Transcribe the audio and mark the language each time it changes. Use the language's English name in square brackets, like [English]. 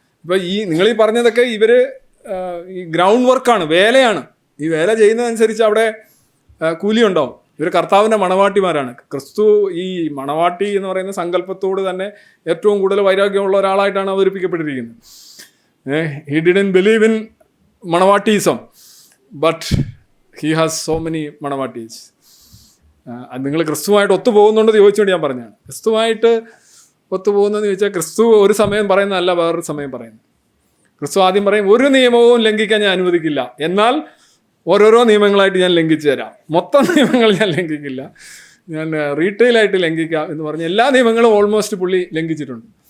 [Malayalam] ഇപ്പോൾ നിങ്ങൾ ഈ പറഞ്ഞതൊക്കെ ഇവർ ഈ ഗ്രൗണ്ട് വർക്കാണ്, വേലയാണ്. ഈ വേല ചെയ്യുന്നതനുസരിച്ച് അവിടെ കൂലി ഉണ്ടാവും. ഇവർ കർത്താവിൻ്റെ മണവാട്ടിമാരാണ്. ക്രിസ്തു ഈ മണവാട്ടി എന്ന് പറയുന്ന സങ്കല്പത്തോട് തന്നെ ഏറ്റവും കൂടുതൽ വൈരാഗ്യമുള്ള ഒരാളായിട്ടാണ് അവതരിപ്പിക്കപ്പെട്ടിരിക്കുന്നത്. [English] He didn't believe in മണവാട്ടീസം, but he has so many മണവാട്ടീസ്. [Malayalam] അത് നിങ്ങൾ ക്രിസ്തുവായിട്ട് ഒത്തുപോകുന്നുണ്ടെന്ന് ചോദിച്ചുകൊണ്ട് ഞാൻ പറഞ്ഞതാണ്. ക്രിസ്തുവായിട്ട് ഒത്തുപോകുന്നതെന്ന് ചോദിച്ചാൽ ക്രിസ്തു ഒരു സമയം പറയുന്നതല്ല വേറൊരു സമയം പറയുന്നത്. ക്രിസ്തു ആദ്യം പറയും ഒരു നിയമവും ലംഘിക്കാൻ ഞാൻ അനുവദിക്കില്ല, എന്നാൽ ഓരോരോ നിയമങ്ങളായിട്ട് ഞാൻ ലംഘിച്ചു തരാം. മൊത്തം നിയമങ്ങൾ ഞാൻ ലംഘിക്കില്ല, ഞാൻ റീറ്റെയിലായിട്ട് ലംഘിക്കാം എന്ന് പറഞ്ഞ് എല്ലാ നിയമങ്ങളും ഓൾമോസ്റ്റ് പുള്ളി ലംഘിച്ചിട്ടുണ്ട്.